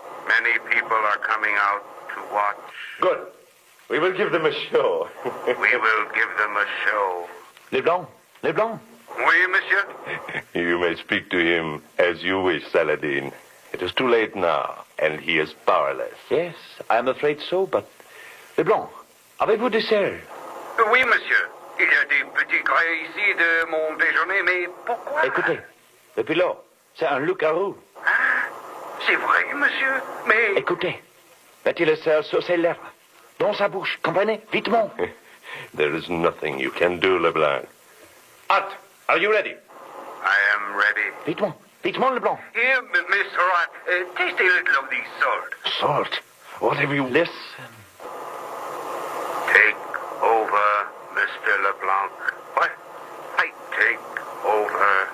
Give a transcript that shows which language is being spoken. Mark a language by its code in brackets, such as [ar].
[en] Many people are coming out to watch. Good. We will give them a show. We will give them a show. Leblanc. Leblanc. [fr] Oui, monsieur. [en] You may speak to him as you wish, Saladin. It is too late now, and he is powerless. Yes, I am afraid so, but... [fr] Leblanc, avez-vous des serres? Oui, monsieur. Il y a des petits grains ici de mon déjeuner, mais pourquoi? Écoutez, le pilote, c'est un loup-garou. C'est vrai, monsieur, mais... Écoutez, mettez le sel sur ses lèvres, dans sa bouche, comprenez, vitement. [en] There is nothing you can do, Leblanc. Ott, are you ready? I am ready. [fr] Vitement, vitement, Leblanc. [en] Here, Mr. Ott, taste a little of this salt. Salt? What have you... Listen. Take over, Mr. Leblanc. What? I take over.